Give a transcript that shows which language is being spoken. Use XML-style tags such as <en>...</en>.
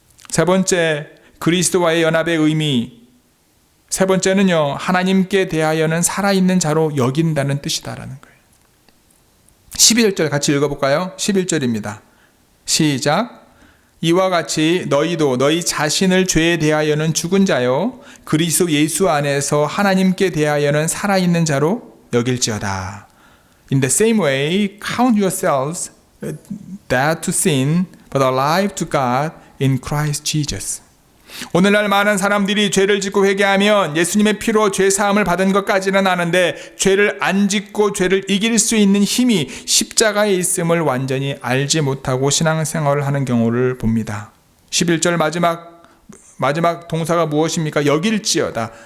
<ko>세 번째, 그리스도와의 연합의 의미. 세 번째는요, 하나님께 대하여는 살아있는 자로 여긴다는 뜻이다라는 거예요. 11절 같이 읽어볼까요? 11절입니다. 시작. 이와 같이 너희도 너희 자신을 죄에 대하여는 죽은 자요 그리스도 예수 안에서 하나님께 대하여는 살아있는 자로 여길지어다.</ko> <en>In the same way, count yourselves dead to sin, but alive to God in Christ Jesus.</en> <ko>오늘날 많은 사람들이 죄를 짓고 회개하면 예수님의 피로 죄 사함을 받은 것까지는 아는데, 죄를 안 짓고 죄를 이길 수 있는 힘이 십자가에 있음을 완전히 알지 못하고 신앙생활을 하는 경우를 봅니다. 11절 마지막 동사가 무엇입니까? 여길지어다.</ko>